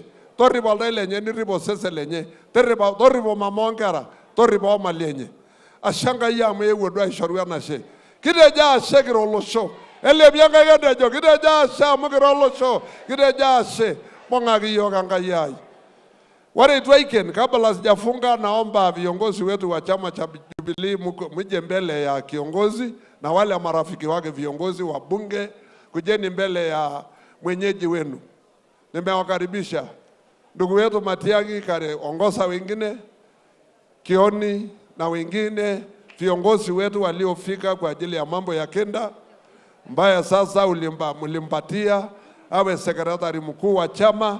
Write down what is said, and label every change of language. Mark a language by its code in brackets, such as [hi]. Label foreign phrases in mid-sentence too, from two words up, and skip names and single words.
[mas] Torripo oltau lenye nirripo osesen lenye, torripo mama onkera, torripo omali enye. Ashe Enkai amu eewuo duo aishoru enashe. Kitejo ashe kira olosho. Elepie Enkai ketejo kitejo ashe amu kira olosho. Kitejo ashe. Mbung'aki yiok Enkai ai. Ore itu aiken, [sw] kabla sijafunga, naomba viongozi wetu wa chama cha Jubilee muje mbele ya kiongozi na wale marafiki wake viongozi wa bunge, kujeni mbele ya mwenyeji wenu. Nimewakaribisha ndugu wetu Matiang'i, ongoza wengine, Kioni na wengine viongozi wetu waliofika kwa ajili ya mambo ya Kenda, ambaye sasa mlimpatia awe sekretari mkuu wa chama.